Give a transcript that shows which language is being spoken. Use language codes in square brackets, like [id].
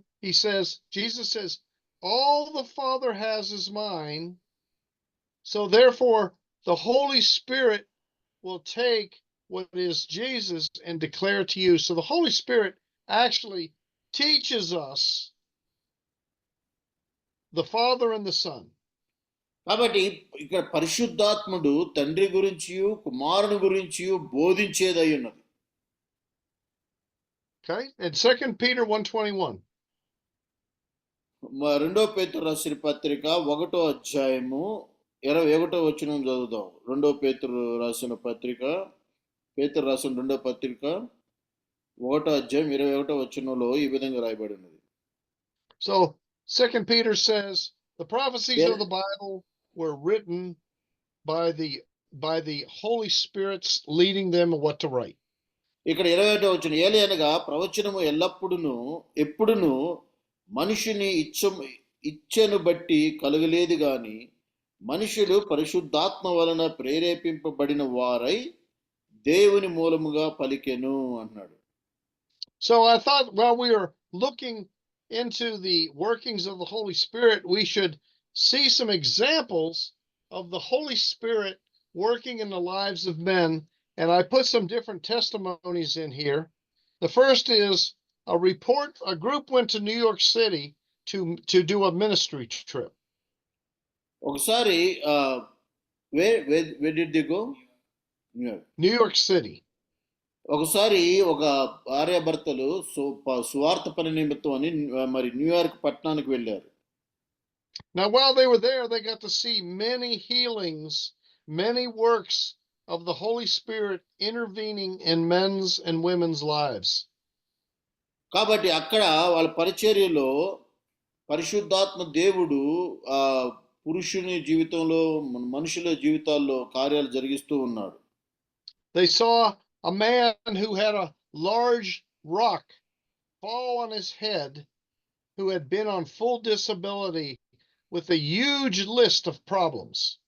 [en] Jesus says, all the Father has is mine. So therefore, the Holy Spirit will take what is Jesus and declare it to you. So the Holy Spirit actually teaches us the Father and the Son. [te] కాబట్టి ఇక్కడ పరిశుద్ధాత్ముడు తండ్రి గురించి కుమారుని గురించి బోధించేదై ఉన్నది. [en] Okay, and 2 Peter 1:21. [te] రెండో పేతురు రాసిన పత్రిక 1వ అధ్యాయము 21వ వచనం చదువుదాం. రెండో పేతురు రాసిన పత్రిక పేతురు రాసిన రెండో పత్రిక 1వ అధ్యాయం 21వ వచనంలో ఈ విధంగా రాయబడి ఉన్నది. [en] So 2 Peter says the prophecies of the Bible were written by the Holy Spirit's leading them what to write. [te] ఇక్కడ 21వ వచనం ఏలయనగా ప్రవచనము ఎప్పుడును మనుషుని ఇచ్చను బట్టి కలగలేదు గాని మనుషులు పరిశుద్ధాత్మ వలన ప్రేరేపింపబడిన వారై దేవుని మూలముగా పలికెను అన్నాడు. [en] So I thought while we are looking into the workings of the Holy Spirit, we should see some examples of the Holy Spirit working in the lives of men, and I put some different testimonies in here. The first is a group went to New York City to do a ministry trip. [te] ఒకసారి [en] where did they go? New York City. [te] ఒకసారి ఒక భార్యాభర్తలు సువార్త పని నిమిత్తం అని మరి New York పట్టణానికి వెళ్ళారు. [en] Now while they were there, they got to see many healings, many works of the Holy Spirit intervening in men's and women's lives. [te] కాబట్టి అక్కడ వాళ్ళ పరిచర్యలో పరిశుద్ధాత్మ దేవుడు పురుషుని జీవితంలో మనుషుల జీవితాల్లో కార్యాలు జరిగిస్తూ ఉన్నాడు. [en] They saw a man who had a large rock fall on his head, who had been on full disability with a huge list of problems.